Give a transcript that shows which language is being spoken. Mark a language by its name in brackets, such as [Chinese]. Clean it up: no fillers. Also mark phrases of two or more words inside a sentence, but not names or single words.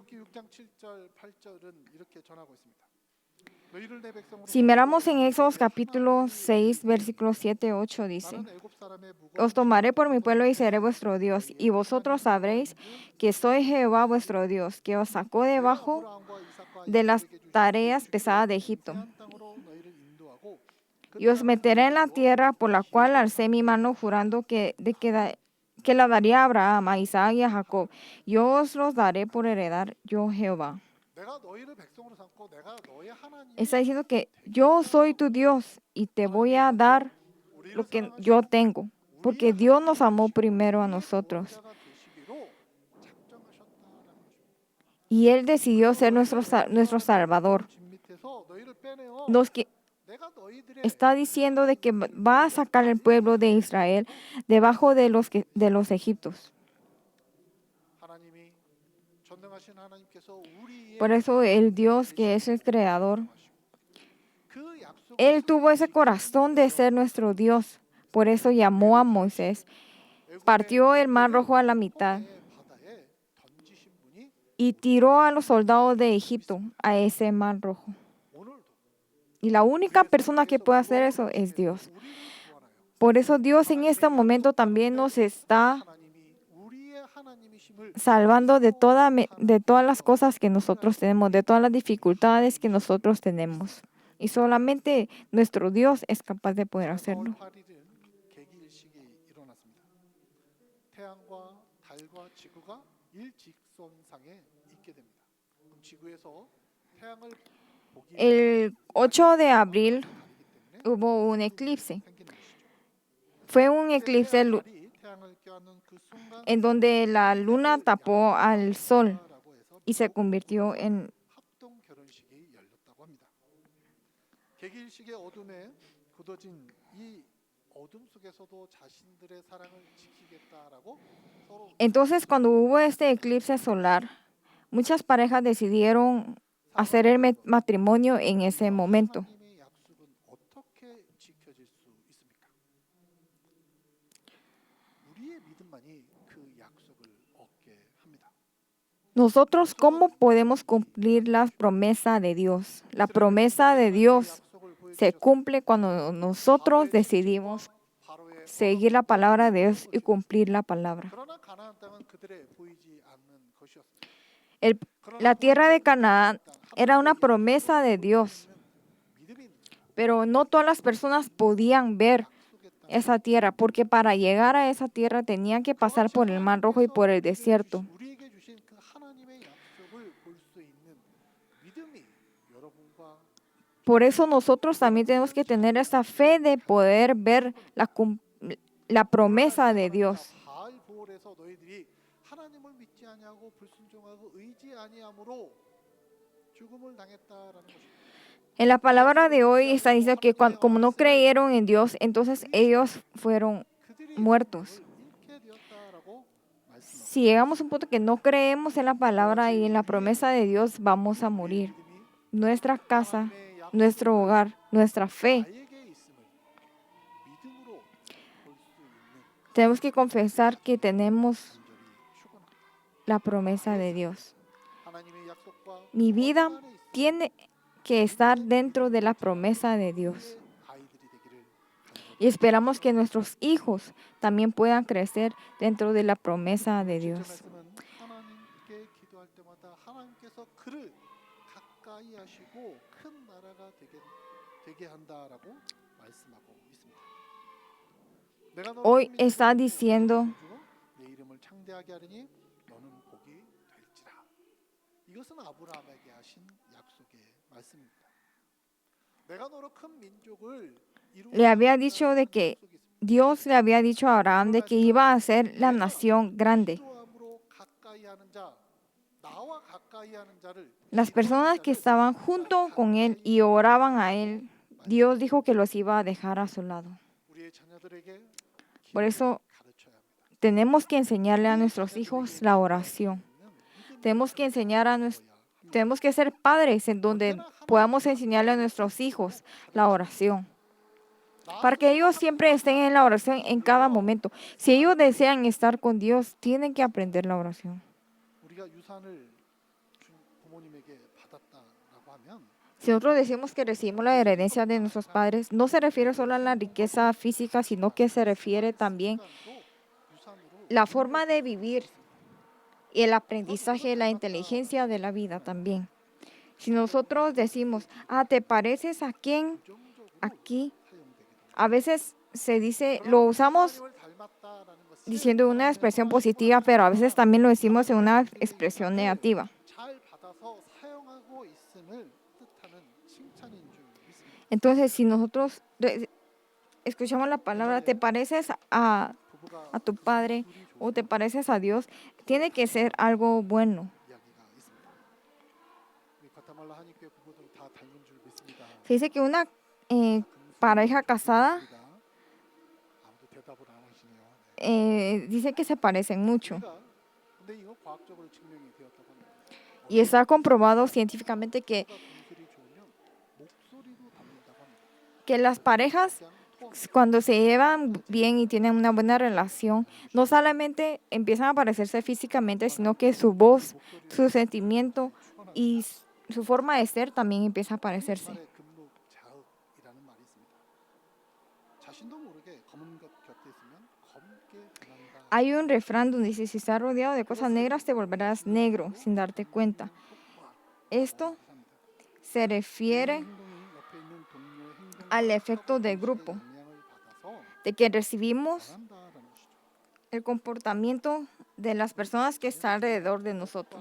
[Spanish] Si miramos en Éxodo capítulo 6, versículos 7, 8, dice: os tomaré por mi pueblo y seré vuestro Dios, y vosotros sabréis que soy Jehová vuestro Dios, que os sacó debajo de las tareas pesadas de Egipto. y os meteré en la tierra por la cual alcé mi mano jurando que la daría a Abraham, a Isaac y a Jacob. Yo os los daré por heredad, yo Jehová. [Korean] 내가 너희를 백성으로 삼고 내가 너의 하나님이 [Spanish] Está diciendo que yo soy tu Dios y te voy a dar [Korean] 우리를 [Spanish] lo que [Korean] 사랑하시고 [Spanish] yo tengo, porque [Korean] 우리의 [Spanish] Dios nos amó [Korean] 하나님이시고 [Spanish] primero a [Korean] 우리의 [Spanish] nosotros. [Korean] 구원자가 되시기로 작정하셨다라는 것입니다. [Spanish] Y Él decidió ser nuestro Salvador. [Korean] 집 밑에서 너희를 빼내어 [Spanish] Nos que [Korean] 내가 너희들의 [Spanish] está diciendo de que va a sacar el pueblo de Israel debajo de los egipcios. [Korean] 하나님이 전능하신 하나님께서 우리의 [Spanish] Por eso el Dios que es el creador, [Korean] 그 약속을 [Spanish] Él tuvo ese corazón de ser nuestro Dios. Por eso llamó a Moisés, partió el mar rojo a la mitad [Korean] 바다에 던지신 분이 [Spanish] y tiró a los soldados de Egipto a ese mar rojo. [Korean] 오늘도 [Spanish] Y la única persona que puede hacer eso es Dios. [Korean] 우리를 구원하여 [Spanish] Por eso Dios en este momento también nos está [Korean] 하나님이 우리의 하나님이심을 [Spanish] salvando de todas las cosas que nosotros tenemos, de todas las dificultades que nosotros tenemos. Y solamente nuestro Dios es capaz de poder [Korean] 4월 [Spanish] hacerlo. [Korean] 8일은 개기일식이 일어났습니다. 태양과 달과 지구가 일직선상에 있게 됩니다. 그럼 지구에서 태양을 보기 [Spanish] El 8 de abril [Korean] 때문에 [Spanish] hubo un eclipse. [Korean] 생기는 것이죠. [Spanish] Fue un eclipse [Korean] 달이 태양을 껴안는 그 순간 [Spanish] en donde la luna tapó al sol [Korean] 라고 해서 [Spanish] y se convirtió en... [Korean] 합동 결혼식이 열렸다고 합니다. 개기일식의 어둠에 굳어진 이 어둠 속에서도 자신들의 사랑을 지키겠다라고 서로 [Spanish] Entonces, cuando hubo este eclipse solar, muchas parejas decidieron hacer el matrimonio en ese momento. [Korean] 하나님의 약속은 어떻게 지켜질 수 있습니까? 우리의 믿음만이 그 약속을 얻게 합니다. [Spanish] Nosotros, ¿cómo podemos cumplir la promesa de Dios? La promesa de Dios se cumple cuando nosotros decidimos [Korean] 바로의 [Spanish] seguir la palabra de Dios y cumplir la palabra. [Korean] 그러나 가나안 땅은 그들의 보이지 않는 것이었습니다. [Spanish] El- la tierra de Canaán era una promesa de Dios, [Korean] 믿음이 [Spanish] pero no todas las personas podían ver [Korean] 약속했다. [Spanish] esa tierra, porque para llegar a esa tierra tenían que pasar por el Mar Rojo y por el desierto. [Korean] 우리에게 주신 그 하나님의 약속을 볼 수 있는 믿음이 여러분과 [Spanish] Por eso nosotros también tenemos que tener esa fe de poder ver la promesa de Dios. [Korean] 바알 보올에서 너희들이 하나님을 믿지 아니하고 불순종하고 의지 아니함으로 죽음을 당했다라는 것입니다. [Spanish] En la palabra de hoy está diciendo que como no creyeron en Dios, entonces ellos fueron [Korean] 그들이 [Spanish] muertos. [Korean] 잃게 되었다라고 말씀합니다. [Spanish] Si llegamos a un punto que no creemos en la palabra y en la promesa de Dios, vamos a morir. Nuestra casa, nuestro hogar, nuestra fe. [Korean] 나에게 있음을 믿음으로 볼 수 있는 [Spanish] Tenemos que confesar que tenemos [Korean] 간절히 축원합니다. [Spanish] la promesa de Dios. [Korean] 하나님의 약속과 [Spanish] Mi vida [Korean] 거듭 안에 있음을 [Spanish] tiene que estar dentro de la promesa de Dios. [Korean] 아이들이 되기를 간절히 [Spanish] Y esperamos que nuestros hijos también puedan crecer dentro de la promesa de [Korean] 진짜 [Spanish] Dios. [Korean] 말씀은 하나님께 기도할 때마다 하나님께서 그를 가까이 하시고 큰 나라가 되게 한다라고 말씀하고 있습니다. 내가 너를 [Spanish] Hoy [Korean] 큰 [Spanish] está [Korean] 민족으로 [Spanish] diciendo, [Korean] 주어 내 이름을 창대하게 하리니 너는 복이 될지라. 이것은 아브라함에게 하신 약속의 말씀입니다. 내가 너로 큰 민족을 [Spanish] le había dicho de que Dios le había dicho a Abraham de que iba a ser la nación grande. [Korean] 기도함으로 가까이 하는 자, 나와 가까이 하는 자를 [Spanish] Las personas que estaban junto con él y oraban a él, Dios dijo que los iba a dejar a su lado. [Korean] 우리의 자녀들에게 [Spanish] Por eso [Korean] 가르쳐야 합니다. [Spanish] tenemos que enseñarle a nuestros hijos la oración. Tenemos que tenemos que ser padres en donde podamos enseñarle a nuestros hijos la oración. Para que ellos siempre estén en la oración en cada momento. Si ellos desean estar con Dios, tienen que aprender la oración. [Korean] 우리가 유산을 부모님에게 받았다라고 하면 [Spanish] Si nosotros decimos que recibimos la herencia de nuestros padres, no se refiere solo a la riqueza física, sino que se refiere también [Korean] 또 유산으로 [Spanish] la forma de vivir y el aprendizaje, la inteligencia de la vida también. Si nosotros decimos, ¿te pareces a quién [Korean] 긍정적으로 [Spanish] aquí? [Korean] 사용을 [Spanish] A veces se dice, lo usamos diciendo una expresión positiva, pero a veces también lo decimos en una expresión negativa. [Korean] 잘 받아서 사용하고 있음을 뜻하는 칭찬인 줄 믿습니다. [Spanish] Entonces, si nosotros escuchamos la palabra, te pareces a tu padre o te pareces a Dios, tiene que ser algo bueno. [Korean] 이야기가 있습니다. 우리 과테말라 한인교회 부부들 다 닮은 줄 믿습니다. [Spanish] Se dice que una pareja casada [Korean] 아무도 대답을 안 하시네요. [Spanish] dice que se parecen mucho. [Korean] 근데 이거 과학적으로 증명이 되었다고 합니다. [Spanish] Y está comprobado científicamente [Korean] 공술이 좋으면 목소리도 닮는다고 합니다. [Spanish] que las parejas, [Korean] 그냥 또 [Spanish] cuando se llevan bien y tienen una buena relación, no solamente empiezan a parecerse físicamente, sino que su voz, su sentimiento y su forma de ser también empieza a parecerse. [Korean] 말에 금묵자흑이라는 말이 있습니다. 자신도 모르게 검은 것 곁에 있으면 검게 변한다. [Spanish] Hay un refrán donde dice, si estás rodeado de cosas negras, te volverás negro sin darte cuenta. Esto se refiere [Korean] 행동이 옆에 있는 동료의 행동 [Spanish] al efecto del grupo, [Korean] 영향을 받아서 [Spanish] de que recibimos [Korean] 변한다라는 것이죠. [Spanish] el comportamiento de las personas que están alrededor de nosotros.